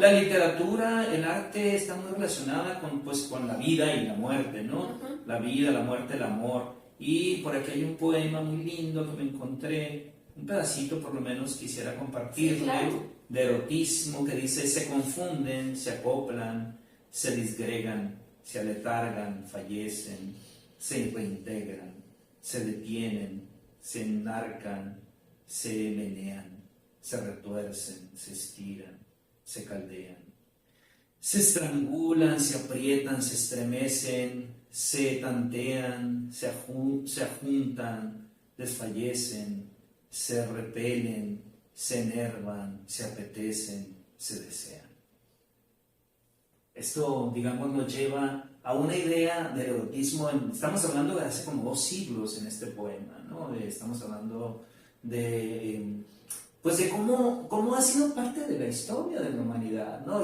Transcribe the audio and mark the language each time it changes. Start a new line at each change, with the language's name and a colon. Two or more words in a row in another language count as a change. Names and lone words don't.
Spanish: la literatura, el arte está muy relacionada con, pues, con la vida y la muerte, ¿no? Ajá. La vida, la muerte, el amor, y por aquí hay un poema muy lindo que me encontré, un pedacito por lo menos quisiera compartirle, Sí, claro. de erotismo, que dice: se confunden, se acoplan, se disgregan, se aletargan, fallecen, se reintegran, se detienen, se enarcan, se menean, se retuercen, se estiran, se caldean, se estrangulan, se aprietan, se estremecen, se tantean, se ajuntan, desfallecen, se repelen, se enervan, se apetecen, se desean. Esto, digamos, nos lleva a una idea del erotismo. Estamos hablando de hace como 2 siglos en este poema, ¿no? Estamos hablando de, pues, de cómo ha sido parte de la historia de la humanidad, ¿no?